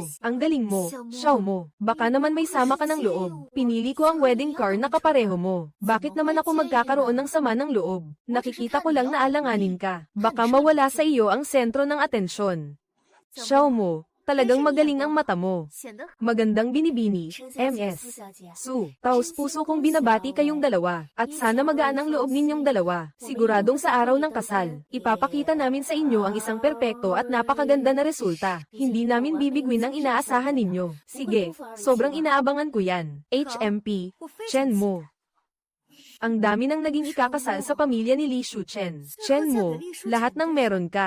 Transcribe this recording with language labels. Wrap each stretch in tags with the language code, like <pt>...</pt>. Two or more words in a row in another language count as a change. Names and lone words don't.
<tl>Ang galing mo, Xiao mo. Baka naman may sama ka ng loob. Pinili ko ang wedding car na kapareho mo. Bakit naman ako magkakaroon ng sama ng loob? Nakikita ko lang na alanganin ka. Baka mawala sa iyo ang sentro ng atensyon. Xiao mo. Talagang magaling ang mata mo.</tl> <zh>显得</zh> <tl>Magandang binibini,</tl> <zh>称赞姐 MS. 苏小姐。</zh> <tl>Su, taos puso kong binabati kayong dalawa, at sana magaan ang loob ninyong dalawa. Siguradong sa araw ng kasal, ipapakita namin sa inyo ang isang perpekto at napakaganda na resulta. Hindi namin bibigwin ang inaasahan ninyo. Sige, sobrang inaabangan ko yan. HMP, Chen Mo. Ang dami nang naging ikakasal sa pamilya ni Li Shuchen. Chen Mo, lahat ng meron ka.</tl>